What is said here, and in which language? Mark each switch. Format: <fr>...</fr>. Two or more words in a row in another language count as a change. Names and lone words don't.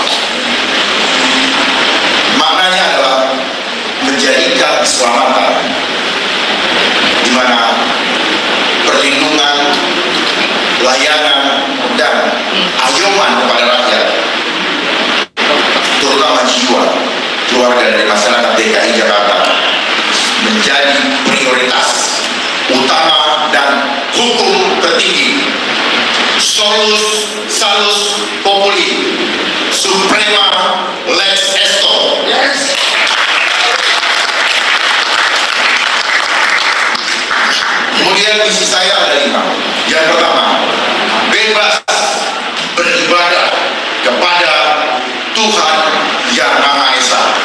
<id>Maknanya adalah menjadikan keselamatan pelayanan, dan ayoman kepada rakyat, terutama jiwa keluarga dari masyarakat DKI Jakarta, menjadi prioritas utama dan hukum tertinggi.</id> <la>Solus salus populi, suprema lex esto.</la> <id>Yes. Kemudian misi saya ada 5. Yang pertama, bebas beribadah kepada Tuhan Yang Maha Esa.</id>